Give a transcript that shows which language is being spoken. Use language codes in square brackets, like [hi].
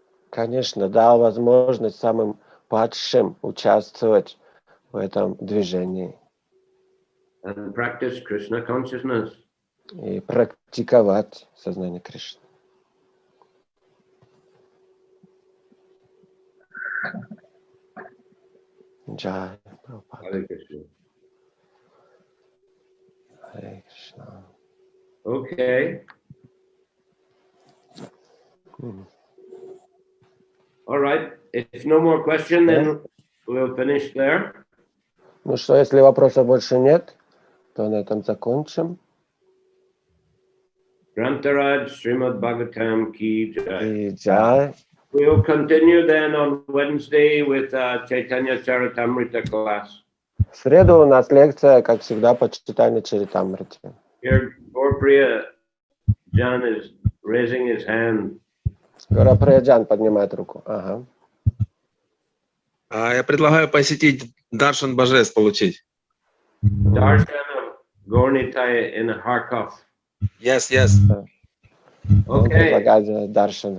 [ru] Конечно, дал возможность самым падшим участвовать в этом движении. [en] And practice Krishna consciousness. [ru] И практиковать сознание Кришны. Джай Прабхупада. [en] Hare Krishna. [ru] Харе Кришна. [en] Okay. All right. If no more question, then we'll finish there. [ru] Ну что, если вопросов больше нет, то на этом закончим. [hi] Grantaraj Srimad Bhagavatam Ki Jai. [ru] И джай. [en] We'll continue then on Wednesday with Chaitanya Charitamrita class. [ru] В среду у нас лекция, как всегда, по читанию Чаритамрити. [en] Here, Gaurapriya Jan is raising his hand. [ru] Гаураприя поднимает руку. Ага. Я предлагаю посетить Даршан Божеств получить. [en] Darshan of Gaurnitai in Kharkov. Yes, yes. [ru] Он [en] Okay. [ru] предлагает Даршан